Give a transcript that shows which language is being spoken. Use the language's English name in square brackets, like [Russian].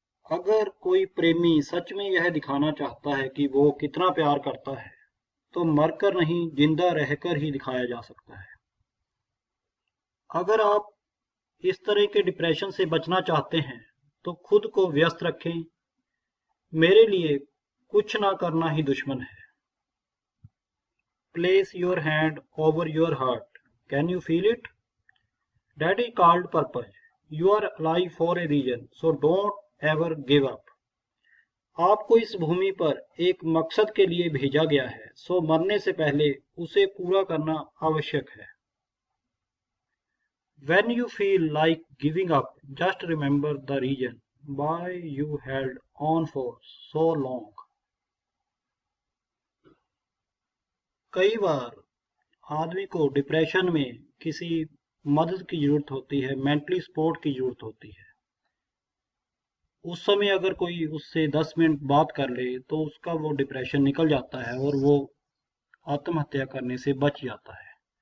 [Hindi] अगर कोई प्रेमी सच में यह दिखाना चाहता है कि वो कितना प्यार करता है, तो मरकर नहीं, जिंदा रहकर ही दिखाया जा सकता है। अगर आप इस तरह के डिप्रेशन से बचना चाहते हैं, तो खुद को व्यस्त रखें। मेरे लिए कुछ ना करना ही दुश्मन है। [English] Place your hand over your heart. Can you feel it? That is called purpose. You are alive for a reason, so don't ever give up. [Hindi] आपको इस भूमि पर एक मकसद के लिए भेजा गया है, सो मरने से पहले उसे पूरा करना आवश्यक है। [English] When you feel like giving up, just remember the reason why you held on for so long. [Hindi] कई बार आदमी को डिप्रेशन में किसी मदद की जरूरत होती है, मेंटली सपोर्ट की जरूरत होती है। उस समय अगर कोई उससे 10 मिनट बात कर ले तो उसका वो डिप्रेशन निकल जाता है और वो आत्महत्या करने से बच जाता है।